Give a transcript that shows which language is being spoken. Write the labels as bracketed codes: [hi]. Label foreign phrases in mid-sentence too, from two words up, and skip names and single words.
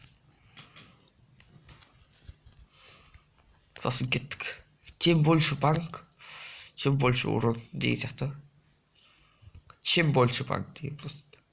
[kk] Сосын кеттік. [ru] Чем больше банк, чем больше урон [kk] деген сияқты. [ru] Чем больше банк деген просто.